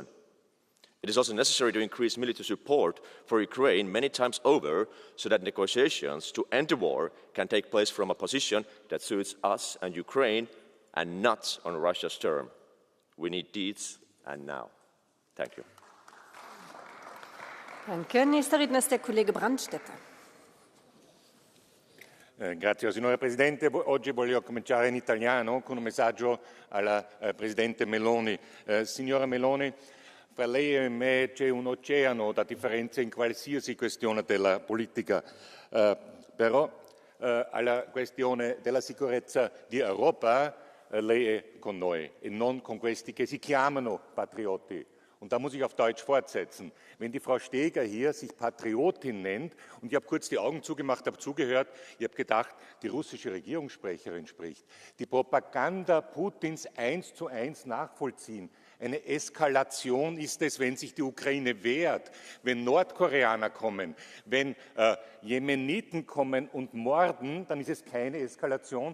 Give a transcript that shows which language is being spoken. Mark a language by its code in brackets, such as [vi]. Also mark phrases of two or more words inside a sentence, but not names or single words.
[en] It is also necessary to increase military support for Ukraine many times over so that negotiations to end the war can take place from a position that suits us and Ukraine and not on Russia's term. We need deeds and now. Thank you. [de] Danke. Nächster Redner ist der Kollege Brandstätter. [it] Grazie signora Presidente. Oggi voglio cominciare in italiano con un messaggio alla Presidente Meloni. Signora Meloni, fra lei e me c'è un oceano da differenza in qualsiasi questione della politica, però alla questione della sicurezza di Europa lei è con noi e non con questi che si chiamano Patrioti. [de] Und da muss ich auf Deutsch fortsetzen. Wenn die Frau Steger hier sich Patriotin nennt, und ich habe kurz die Augen zugemacht, habe zugehört, ich habe gedacht, die russische Regierungssprecherin spricht, die Propaganda Putins 1:1 nachvollziehen. Eine Eskalation ist es, wenn sich die Ukraine wehrt, wenn Nordkoreaner kommen, wenn Jemeniten kommen und morden, dann ist es keine Eskalation.